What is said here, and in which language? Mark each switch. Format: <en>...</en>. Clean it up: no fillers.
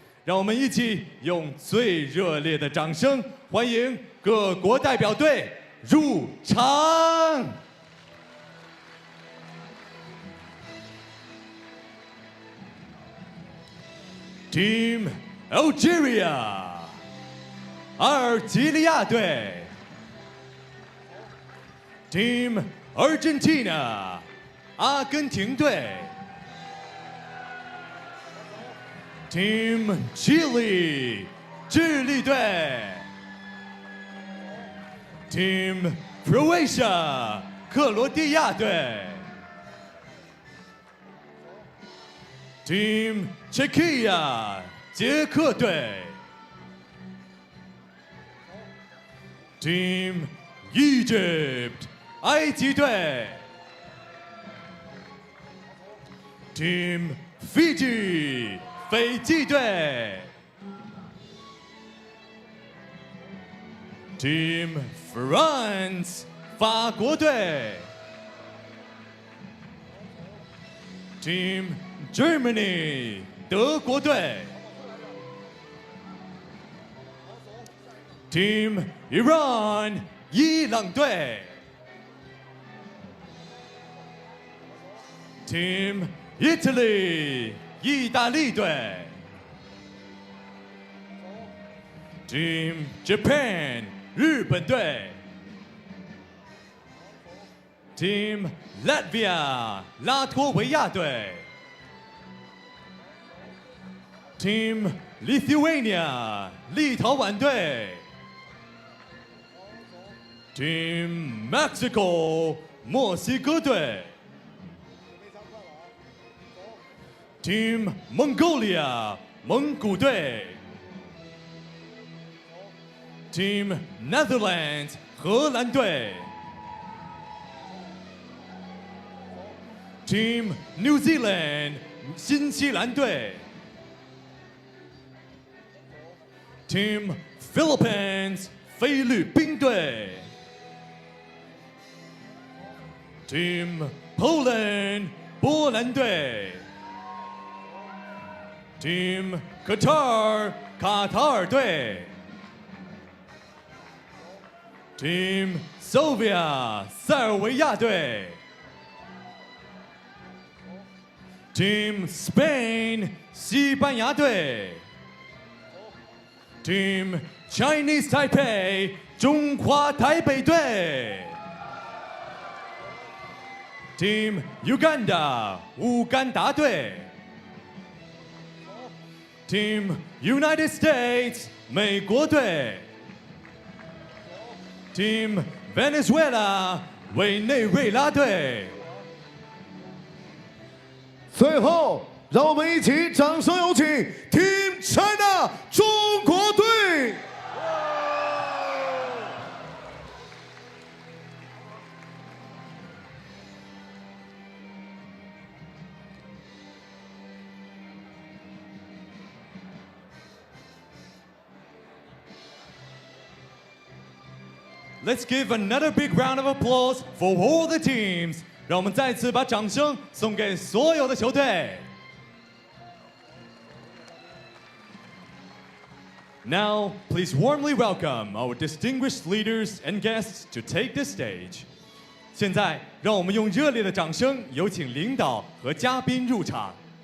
<zh>让我们一起用最热烈的掌声欢迎各国代表队入场。</zh> <en>Team Algeria， 阿尔及利亚队。 Team Argentina， 阿根廷队。 Team Chile， 智利队。 Team Croatia， 克罗地亚队。 Team Czechia， 捷克队。 Team Egypt， 埃及队。 Team Fiji， 斐济队。 Team France， 法国队。 Team Germany， 德国队。 Team Iran， 伊朗队。 Team Italy， 意大利队。 Team Japan， 日本队。 Team Latvia， 拉脱维亚队。 Team Lithuania， 立陶宛队。 Team Mexico， 墨西哥队。 Team Mongolia， 蒙古队。 Team Netherlands， 荷兰队。 Team New Zealand， 新西兰队。 Team Philippines， 菲律宾队。 Team Poland， 波兰队。 Team Qatar， 卡塔尔队。 Team Slovenia， 塞尔维亚队。 Team Spain， 西班牙队。 Team Chinese Taipei， 中华台北队。 Team Uganda， 乌干达队。 Team United States， 美国队。 Team Venezuela， 委内瑞拉队。</en> <zh>最后，让我们一起掌声有请 Team China 中国队。</zh> <en>Let's give another big round of applause for all the teams.</en> <zh>让我们再次把掌声送给所有的球队。</zh> <en>Now, please warmly welcome our distinguished leaders and guests to take the stage.</en> <zh>现在，让我们用热烈的掌声有请领导和嘉宾入场。</zh>